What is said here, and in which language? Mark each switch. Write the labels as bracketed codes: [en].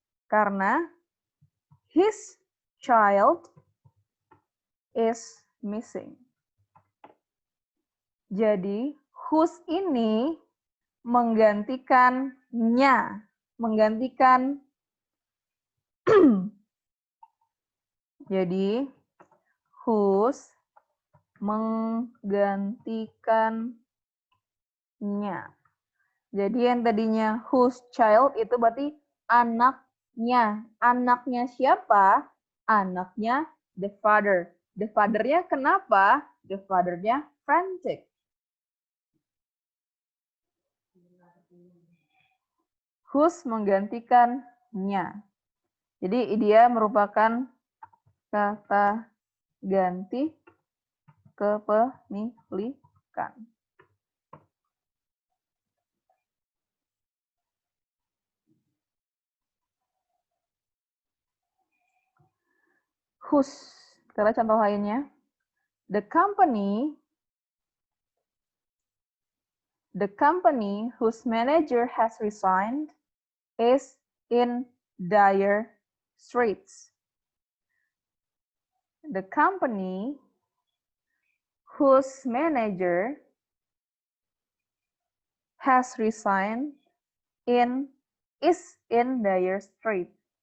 [id] Karena [en] his child is missing. [id] Jadi, whose ini menggantikan nya. Menggantikan jadi, whose menggantikan nya. Jadi yang tadinya whose child itu berarti anaknya. Anaknya siapa? Anaknya [en] the father. The father-nya [id] kenapa? [en] The father-nya frantic. [id] Whose menggantikan nya. Jadi dia merupakan kata ganti kepemilikan. [en] Whose. [id] Kita lihat contoh lainnya. [en] The company whose manager has resigned is in dire straits. The company whose manager has resigned is in dire straits.